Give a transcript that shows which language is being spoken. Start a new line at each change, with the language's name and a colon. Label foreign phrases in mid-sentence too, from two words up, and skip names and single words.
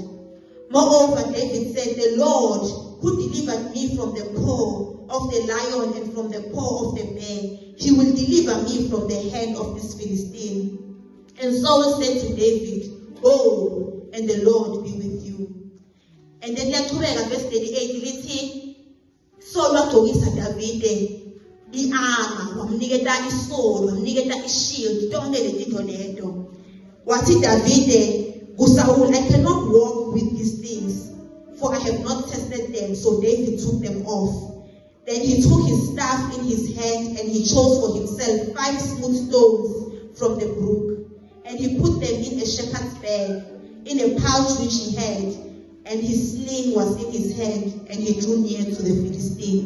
English: Moreover, David said, the Lord who delivered me from the paw of the lion and from the paw of the bear, he will deliver me from the hand of this Philistine. And Saul said to David, go, and the Lord be with you. And then verse 38,
Swati: lithi Saul wagcokisa Davide i-armor, wamniketa isolo, wamniketa ishield, tonke lezinto leto. Wathi Davide kuSaul,
English: I cannot walk with these things, for I have not tested them. So David took them off. Then he took his staff in his hand and he chose for himself 5 smooth stones from the brook. And he put them in a shepherd's bag, in a pouch which he had, and his sling was in his hand, and he drew near to the Philistine.